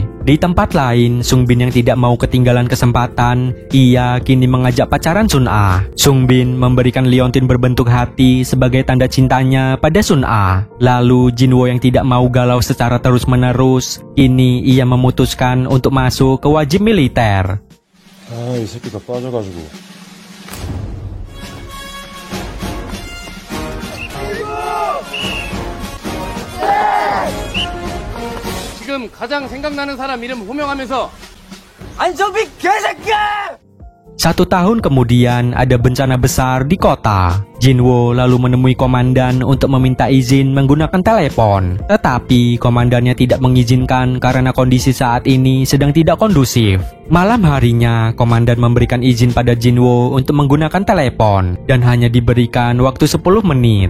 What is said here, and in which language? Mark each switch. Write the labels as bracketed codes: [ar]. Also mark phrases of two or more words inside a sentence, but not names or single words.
[id] Di tempat lain, Sung Bin yang tidak mau ketinggalan kesempatan, ia kini mengajak pacaran Sun Ah. Sung Bin memberikan liontin berbentuk hati sebagai tanda cintanya pada Sun Ah. Lalu Jinwo yang tidak mau galau secara terus-menerus, kini ia memutuskan untuk masuk ke wajib militer. [ko] 이 새끼가 빠져가지고. 지금 가장 생각나는 사람 이름 호명하면서 안정빈 개새끼야! [id] 1 tahun kemudian ada bencana besar di kota. Jinwo lalu menemui komandan untuk meminta izin menggunakan telepon. Tetapi komandannya tidak mengizinkan karena kondisi saat ini sedang tidak kondusif. Malam harinya, komandan memberikan izin pada Jinwo untuk menggunakan telepon dan hanya diberikan waktu 10 menit.